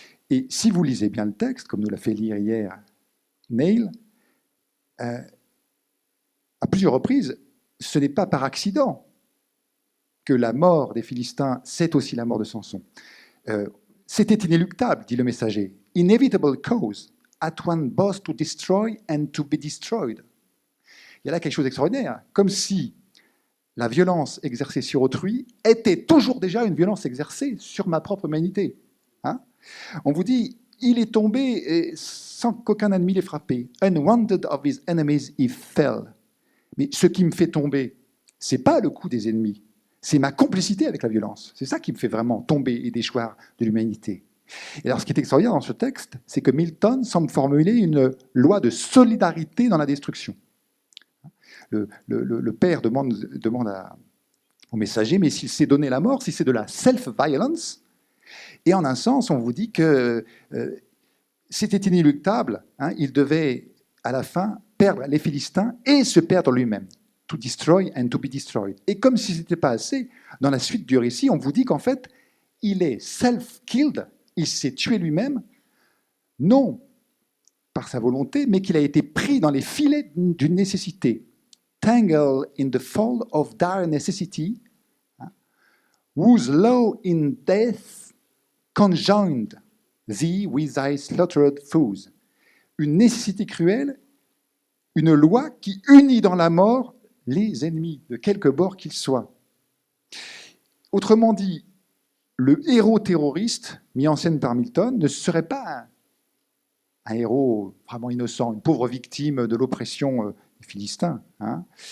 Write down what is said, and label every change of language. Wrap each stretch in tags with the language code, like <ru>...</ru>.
<fr>Et si vous lisez bien le texte, comme nous l'a fait lire hier Neil, à plusieurs reprises, ce n'est pas par accident que la mort des Philistins, c'est aussi la mort de Samson. C'était inéluctable, dit le messager.</fr> <en>Inevitable cause, at one both to destroy and to be destroyed.</en> <fr>Il y a là quelque chose d'extraordinaire, comme si la violence exercée sur autrui était toujours déjà une violence exercée sur ma propre humanité. Hein? On vous dit, il est tombé sans qu'aucun ennemi l'ait frappé.</fr> <en>Unwanted of his enemies, he fell.</en> <fr>Mais ce qui me fait tomber, c'est pas le coup des ennemis, c'est ma complicité avec la violence. C'est ça qui me fait vraiment tomber et déchoir de l'humanité. Et alors, ce qui est extraordinaire dans ce texte, c'est que Milton semble formuler une loi de solidarité dans la destruction. Le père demande au messager, mais s'il s'est donné la mort, si c'est de la self-violence, et en un sens, on vous dit que c'était inéluctable, hein, il devait, à la fin, perdre les Philistins et se perdre lui-même.</fr> <en>To destroy and to be destroyed.</en> <fr>Et comme si ce n'était pas assez, dans la suite du récit, on vous dit qu'en fait, il est self-killed, il s'est tué lui-même, non par sa volonté, mais qu'il a été pris dans les filets d'une nécessité.</fr> <en>Tangled in the fold of dire necessity, whose law in death conjoined thee with thy slaughtered foes.</en> <fr>Une nécessité cruelle, une loi qui unit dans la mort les ennemis, de quelque bord qu'ils soient. Autrement dit, le héros terroriste mis en scène par Milton ne serait pas un héros vraiment innocent, une pauvre victime de l'oppression des Philistins. Hein.</fr>